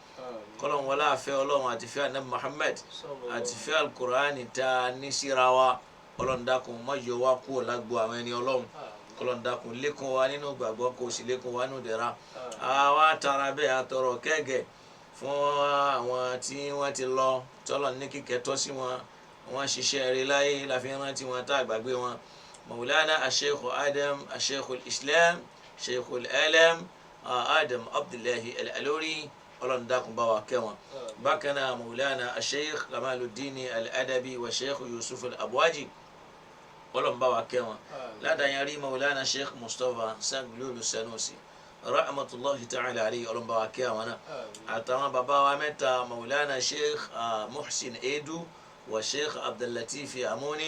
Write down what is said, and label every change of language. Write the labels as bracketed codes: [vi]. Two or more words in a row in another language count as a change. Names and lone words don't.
[yo] kọ́lọ́n wọlé àfẹ́ ọlọ́run àti fẹ́ anabi Muhammad àti fẹ́ alukur'ani tá a ní síra wa ọlọ́run dákun má yọ wá kúrò lágbo àwọn ẹni ọlọ́run kọ́lọ́n dákun lékún wa nínú gbàgbọ́ kó sì lékún wa nínú dẹ̀ra àwa tara bẹ́ẹ̀ àtọrọ kẹ́gẹ́ fún àwọn tí wọ́n ti lọ tọ́lọ̀ ní kíkẹ́ tọ́ sí wọn wọ́n ṣiṣẹ́ rí láyé láfi rántí wọn tá àgbàgbé wọn Maulana Sheikh Adam Sheikh Islam Sheikh Alam Adam Abdullahi Al-Alori ọlọ́run dákun bá wa kẹ́ wọn bákan náà Maulana Sheikh Kamaluddin Al-Adabi wa Sheikh Yusuf Al-Abwaji ọlọ́run bá wa kẹ́ wọn ládàáyárí Maulana Sheikh Mustapha Sanglulu Sanusi [ar] رحمة الله تعالى عليه [yo] ọlọ́run bá wa kẹ́ wọn náà àtàwọn bàbá wa mẹ́ta Maulana Sheikh Muhsin Edu wa Sheikh Abdullatif Amuni